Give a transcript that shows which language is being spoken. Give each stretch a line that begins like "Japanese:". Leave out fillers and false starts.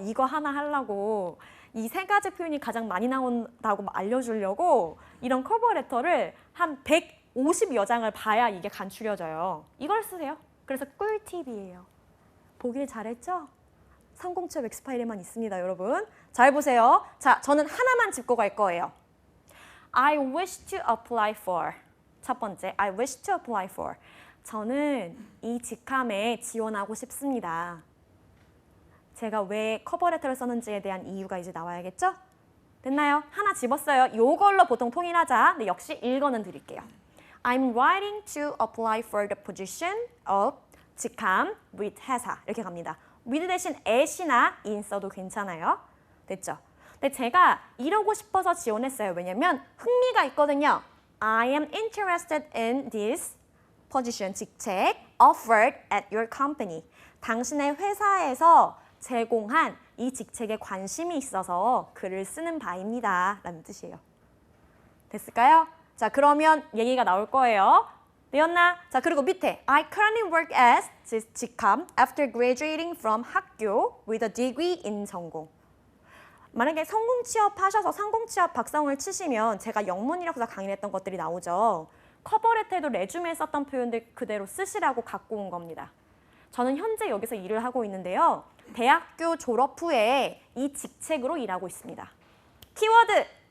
Korean: 이거 하나 하려고 이 세 가지 표현이 가장 많이 나온다고 알려주려고 이런 커버레터를 한 150여 장을 봐야 이게 간추려져요. 이걸 쓰세요. 그래서 꿀팁이에요. 보길 잘했죠? 성공취업 엑스파일에만 있습니다, 여러분. 잘 보세요. 자, 저는 하나만 짚고 갈 거예요.
English: I wish to apply for.
Korean: 첫 번째,
English: I wish to apply for.
Korean: 저는 이 직함에 지원하고 싶습니다. 제가 왜 커버레터를 썼는지에 대한 이유가 이제 나와야겠죠? 됐나요? 하나 집었어요. 이걸로 보통 통일하자. 근데 역시 일거는 드릴게요.
English: I'm writing to apply for the position of 직함 with 회사.
Korean: 이렇게 갑니다. with 대신 at이나 in 써도 괜찮아요. 됐죠? 근데 제가 이러고 싶어서 지원했어요. 왜냐면 흥미가 있거든요.
English: I am interested in this position, 직책 offered at your company.
Korean: 당신의 회사에서 제공한 이 직책에 관심이 있어서 글을 쓰는 바입니다. 라는 뜻이에요. 됐을까요? 자, 그러면 얘기가 나올 거예요. 되었나? 자, 그리고 밑에
English: I currently work as 직함 after graduating from 학교 with a degree in 전공.
Korean: 만약에 성공 취업하셔서 성공 취업 박사홍을 치시면 제가 영문 이력서 강의를 했던 것들이 나오죠. 커버레터에도 레주메에 썼던 표현들 그대로 쓰시라고 갖고 온 겁니다. 저는 현재 여기서 일을 하고 있는데요. 대학교 졸업 후에 이 직책으로 일하고 있습니다. 키워드!